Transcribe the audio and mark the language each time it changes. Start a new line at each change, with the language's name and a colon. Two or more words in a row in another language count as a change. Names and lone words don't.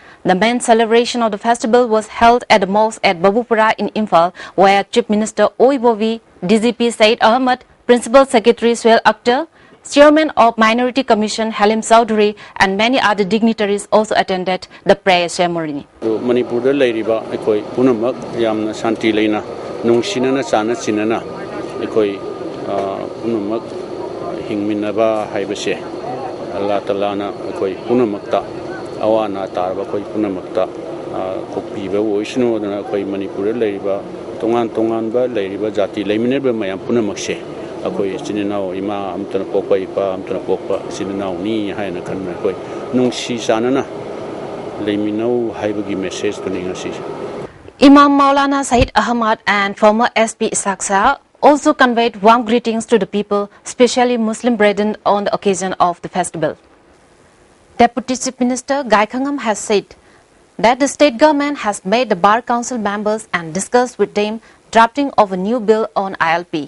English: The main celebration of the festival was held at the mosque at Babupura in Imphal, where Chief Minister Oibovi, DGP Said Ahmed, Principal Secretary Suhail Akhtar, Chairman of Minority Commission Halim Chowdhury and many other dignitaries also attended the prayer ceremony.
Manipuri: Manipur leiriba ekoi punamak yamna shanti leina nungsinana chana chinana ekoi punamak hingminaba haibase Allah Taala na ekoi punamakta awana tarba koi punamakta kopiba oisno na ekoi Manipur leiriba tongan ba leiriba jati leimineba mayam punamakse akoi sininaw ima amtana pokpa ipa amtana pokpa sininaw ni haina kanna koi nungsi sanana leiminaw haibagi message to ningasi.
English: Imam Maulana Said Ahmad and former SP Ishaq Shah also conveyed warm greetings to the people, especially Muslim brethren, on the occasion of the festival. Deputy Chief Minister Gai Khangam has said that the state government has made the Bar Council members and discussed with them drafting of a new bill on ILP.